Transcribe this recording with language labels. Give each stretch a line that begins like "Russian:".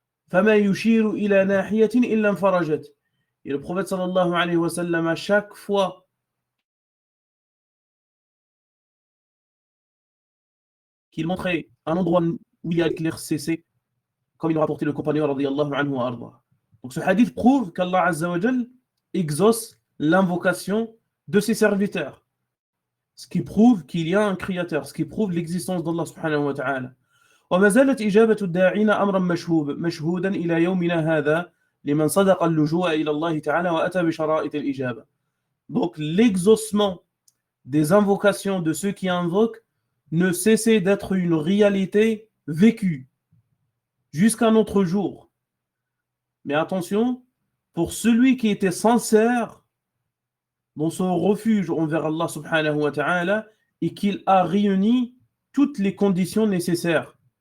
Arabic: Fama yushiru ila nahiyatin illa infarajat.
French: Et le prophète sallallahu alayhi wa sallam, à chaque fois qu'il montrait un endroit où il y a l'éclaircissé, comme il a rapporté le compagnon radiyallahu anhu wa arda. Donc ce hadith prouve qu'Allah Azza wa Jal exauce l'invocation de ses serviteurs, ce qui prouve qu'il y a un créateur, ce qui prouve l'existence d'Allah subhanahu wa ta'ala.
Arabic: وما زالت إجابة الداعين أمرا مشهودا إلى يومنا هذا لمن صدق اللجوء إلى الله تعالى وأتى بشرائط الإجابة.
French: Donc l'exaucement des invocations de ceux qui invoquent ne cessait d'être une réalité vécue jusqu'à notre jour. Mais attention, pour celui qui était sincère dans son refuge envers Allah subhanahu wa ta'ala et qu'il a réuni toutes les conditions nécessaires.